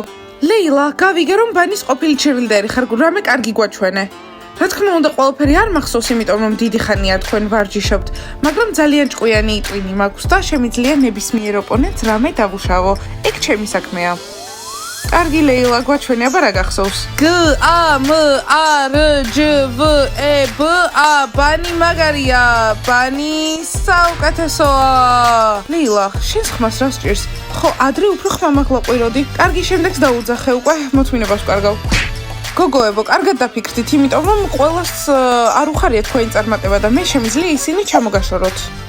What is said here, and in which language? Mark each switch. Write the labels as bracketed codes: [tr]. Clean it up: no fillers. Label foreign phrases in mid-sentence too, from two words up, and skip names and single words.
[ka] ლეილა, გავიგე რომ ბანის ყოფილი ჩერილდერი ხარ, რამე კარგი გვაჩვენე. რა თქმა უნდა, ყველაფერი არ მახსოვს, იმიტომ რომ დიდი ხანია თქვენ ვარჯიშობთ, მაგრამ ძალიან ჭკვიანი იტვინი მაქვს და შემიძლია ნებისმიერ ოპონენტს რამე დავუშავო. ეგ ჩემი საქმეა. კარგი ლეილა, გვაჩვენე აბა რა გახსოვს. G A M A R J V E B A ბანი მაგარია, ბანი საუკეთესოა. ლეილა, შენს ხმას რა სჭირს? ხო, ადრე უფრო ხმა მაკლაყვიროდი. კარგი, შემდეგს დაუძახე უკვე, მოთმინებას ვკარგავ. გოგოებო, კარგად დაფიქრდით, იმიტომ რომ ყველას არ უხარია თქვენი წარმატება და მე შემიძლია ისინი ჩამოგაშოროთ.